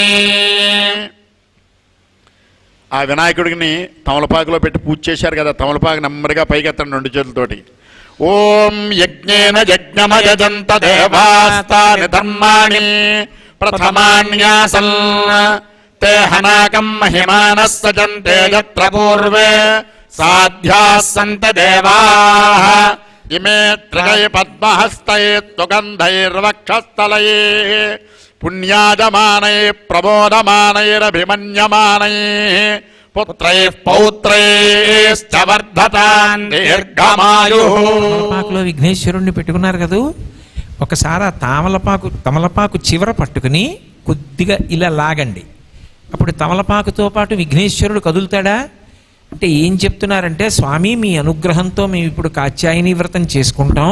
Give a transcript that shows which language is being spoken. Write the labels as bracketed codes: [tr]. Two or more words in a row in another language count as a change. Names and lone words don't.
[te] ఆ వినాయకుడిని తమలపాకులో పెట్టి పూజ చేశారు కదా. తమలపాకు నెమ్మదిగా పైకెత్తండి 2 చేతులతోటి. [sa] ఓం యజ్ఞేన యజ్ఞమయజంత దేవాస్తాని ధర్మాణి ప్రథమాన్యాసన్. ते हनाकं महिमानः सजन्ते यत्र पूर्वे साध्याः सन्ति देवाः. इमे त्रिगै पद्महस्तैः सुगन्धैर्वक्षस्थलैः पुण्याजमानैः प्रबोधमानैरभिमन्यमानैः पुत्रैः पौत्रैश्च वर्धतान् दीर्घमायुः. [te] తమలపాకులో విఘ్నేశ్వరుణ్ణి పెట్టుకున్నారు కదా. ఒకసారి ఆ తమలపాకు చివర పట్టుకుని కొద్దిగా ఇలా లాగండి. అప్పుడు తమలపాకుతో పాటు విఘ్నేశ్వరుడు కదులుతాడా అంటే ఏం చెప్తున్నారంటే, స్వామి మీ అనుగ్రహంతో మేము ఇప్పుడు కాత్యాయని వ్రతం చేసుకుంటాం.